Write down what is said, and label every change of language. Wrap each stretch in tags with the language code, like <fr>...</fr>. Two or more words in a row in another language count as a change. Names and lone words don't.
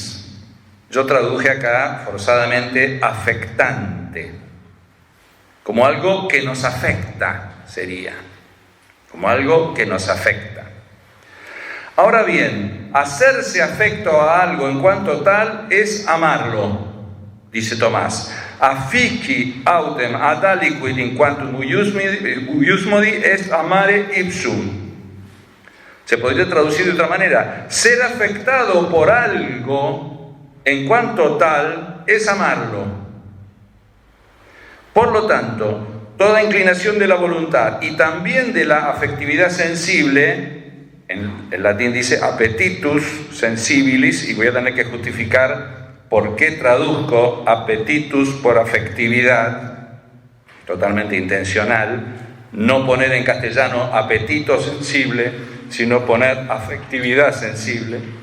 <es>Yo traduje acá, forzadamente, afectante. Como algo que nos afecta, sería. Como algo que nos afecta. Ahora bien, hacerse afecto a algo en cuanto tal es amarlo, dice Tomás.</es> <la>Affici autem ad aliquid in quantum iusmodi est amare ipsum.</la> <es>Se podría traducir de otra manera. Ser afectado por algo en cuanto tal, es amarlo. Por lo tanto, toda inclinación de la voluntad y también de la afectividad sensible, en latín dice</es> <la>appetitus sensibilis,</la> <es>y voy a tener que justificar por qué traduzco appetitus por afectividad, totalmente intencional, no poner en castellano apetito sensible, sino poner afectividad sensible.</es>